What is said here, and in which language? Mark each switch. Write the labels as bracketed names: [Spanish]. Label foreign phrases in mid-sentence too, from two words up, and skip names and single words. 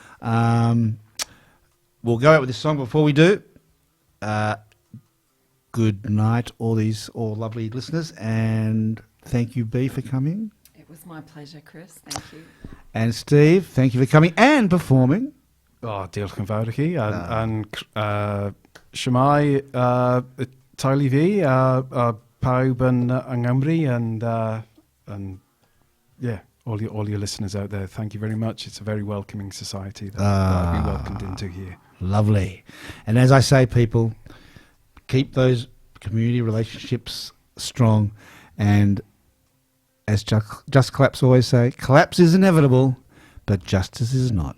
[English] We'll go out with this song. Before we do, good night, all lovely listeners, and thank you, B, for coming. It was my pleasure, Chris. Thank you. And Steve, thank you for coming and performing. [Welsh] Diolch yn fawr i chi. Siamai, teulu fi, a pawb yn Nghymru, [English] and yeah, all your listeners out there, thank you very much. It's a very welcoming society that I've been welcomed into here. Lovely. And as I say, people, keep those community relationships strong. And as Just Collapse always say, collapse is inevitable, but justice is not.